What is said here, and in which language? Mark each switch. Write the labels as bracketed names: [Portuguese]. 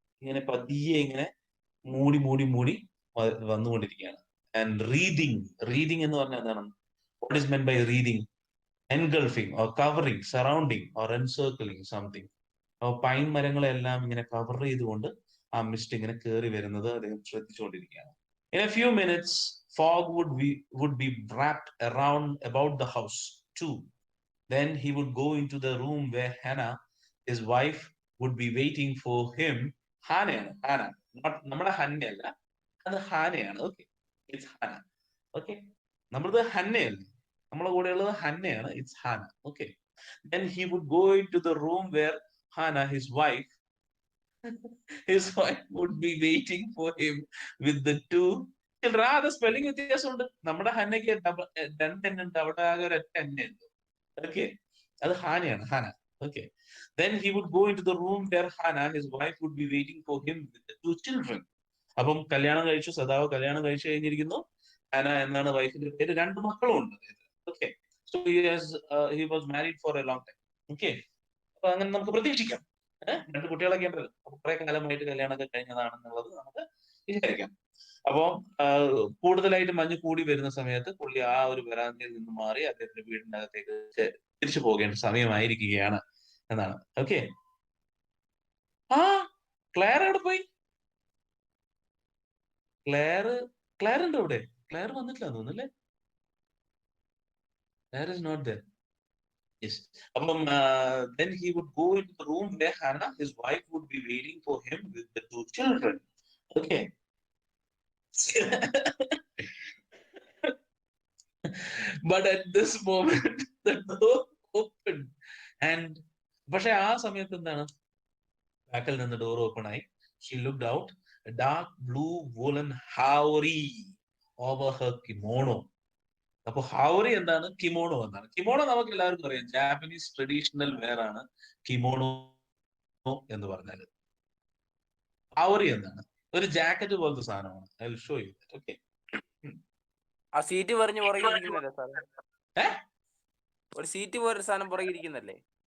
[Malayalam] ഇങ്ങനെ പതിയെ ഇങ്ങനെ മൂടി മൂടി മൂടി വന്നുകൊണ്ടിരിക്കുകയാണ്. [English] and reading [Malayalam] എന്ന് പറഞ്ഞാൽ എന്താണ്? [English] What is meant by reading? Engulfing or covering, surrounding or encircling something. [Malayalam] അപ്പൊ പൈൻ മരങ്ങളെല്ലാം ഇങ്ങനെ കവർ ചെയ്തുകൊണ്ട് ആ മിസ്റ്റ് ഇങ്ങനെ കയറി വരുന്നത് അദ്ദേഹം ശ്രദ്ധിച്ചുകൊണ്ടിരിക്കുകയാണ്. [English] In a few minutes, fog would be wrapped around about the house too. Then he would go into the room where Hannah, his wife, would be waiting for him. [Malayalam] ഹാനയാണ്, ഹാന, നമ്മുടെ ഹന്നയല്ല, അത് ഹാനയാണ്. Okay, it's ഹാന. Okay, നമ്മളത് ഹന്നയല്ലേ, നമ്മളെ കൂടെയുള്ളത് ഹന്നയാണ്, it's ഹാന. [English] Okay, then he would go into the room where Hannah, his wife would be waiting for him with the two children. [Malayalam] അത് spelling വ്യത്യാസമുണ്ട്. നമ്മുടെ ഹന്നയ്ക്ക് രണ്ടെണ്ണുണ്ട്, അവിടെ ആകെ ഒരു ഒറ്റ എണ്ണയുണ്ട്. ഓക്കെ, അത് ഹാനയാണ്, ഹാന. [English] Okay, then he would go into the room where Hannah, his wife, would be waiting for him with the two children. [Malayalam] അപ്പം കല്യാണം കഴിച്ചു, സദാവ് കല്യാണം കഴിച്ചു കഴിഞ്ഞിരിക്കുന്നു. ഹാന എന്നാണ് വൈഫിന്റെ പേര്, രണ്ട് മക്കളും ഉണ്ട്. [English] Okay, so he was married for a long time. [Malayalam] Okay, അപ്പൊ അങ്ങനെ നമുക്ക് പ്രതീക്ഷിക്കാം. രണ്ട് കുട്ടികളൊക്കെ ഉണ്ടല്ലോ, അപ്പൊ കുറെ കാലമായിട്ട് കല്യാണമൊക്കെ കഴിഞ്ഞതാണെന്നുള്ളത് നമുക്ക് വിചാരിക്കാം. അപ്പോ കൂടുതലായിട്ട് മഞ്ഞ് കൂടി വരുന്ന സമയത്ത് പുള്ളി ആ ഒരു വരാന്തയിൽ നിന്ന് മാറി അദ്ദേഹത്തിന്റെ വീടിന്റെ അകത്തേക്ക് തിരിച്ചു പോകേണ്ട സമയമായിരിക്കുകയാണ് എന്നാണ്. ഓക്കെ, ആ ക്ലെയർ എവിടെ പോയി? ക്ലെയർ ഉണ്ട് ഇവിടെ, ക്ലെയർ വന്നിട്ടില്ല തോന്നുന്നല്ലേ. [English] Claire is not there. Yes. Then he would go into the room where Hannah, his wife, would be waiting for him with the two children. Okay. But at this moment, the door opened. [Malayalam] And പക്ഷെ ആ സമയത്ത് എന്താണ്, ബാക്കിൽ നിന്ന് door open ആയി. [English] She looked out, a dark blue woolen howry over her kimono. [Malayalam] അപ്പൊ ഹൗറി എന്താണ്, kimono എന്താണ്? കിമോണോ നമുക്ക് എല്ലാവർക്കും അറിയാം, ജാപ്പനീസ് ട്രഡീഷണൽ വെയർ ആണ് കിമോണോ എന്ന് പറഞ്ഞാല്. ഹൗറി എന്താണ്? ഒരു ജാക്കറ്റ് പോലത്തെ സാധനമാണ്. [English] I will show you. [Malayalam] Okay, ആ സീറ്റ് പറഞ്ഞു പുറകിരിക്കുന്നല്ലേ സാറേ? ഒരു സീറ്റ് പോലെ സാധനം പുറകിരിക്കുന്നല്ലേ?